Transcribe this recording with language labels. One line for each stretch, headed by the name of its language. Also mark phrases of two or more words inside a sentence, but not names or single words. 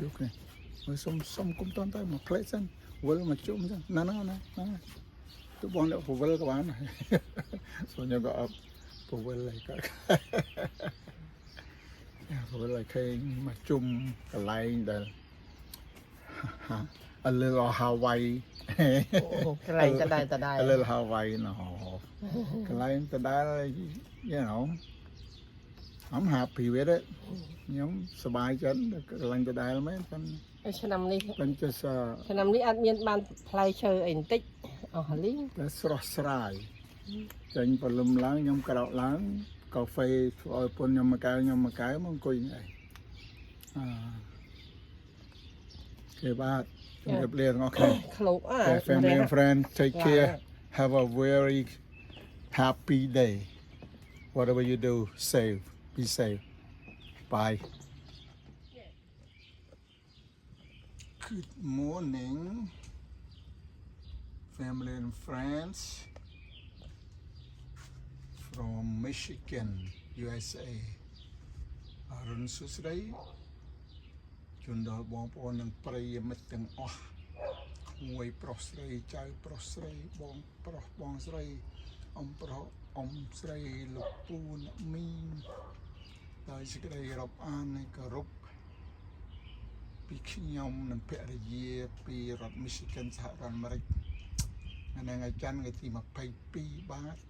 Khmer: មើលសុំគុំតន់ទៅមកផ្លេចសិនវិលមកជុំសិនណាទៅបងអ្នកពវិលក៏បានព្រោះខ្ញុំក៏អត់ពវិលហើយក៏ពវិលឲ្យឃើញមកជុំកន្លែងដែល
English: a little Hawaii
Khmer: កន្លែងតដែល
English: a little Hawaii
Khmer: ណោកន្លែងតដែល
English: you know I'm happy with it
Khmer: ខ្ញុំសប្បាយចិត្តកន្លែងតដែលមែនប៉ុន្តែ ឆ្នាំនេះ ខ្ញុំចេះ ឆ្នាំនេះអត់មានបានផ្លែឈើអីបន្តិចអស់លីង តែស្រស់ស្រាយចេញព្រលឹមឡើងខ្ញុំក្រោកឡើងកាហ្វេឲ្យពុនខ្ញុំមកកែវមកអង្គុយនេះគេបាទជំរាបលាទាំងអស់គ្នា ឃ្លោក
English: family and friends take care have a very happy day whatever you do be safe bye good morning family and friends from Michigan USA
Khmer: អរុនសុស្ដីជូនដល់បងប្អូននិងប្រិយមិ ត្តទាំងអស់ក្មួយប្រុសស្រីចៅប្រុសស្រីបងប្រុសបងស្រីអ៊ំប្រុសអ៊ំស្រីលោកពូអ្នកមីងដោយសេចក្តីរាប់អាននៃគោរពពីខ្ញុំនិងភរិយាពីរដ្ឋ Michigan សហរដ្ឋអាមេរិកថ្ងៃច័ន្ទថ្ងៃទី22បាទ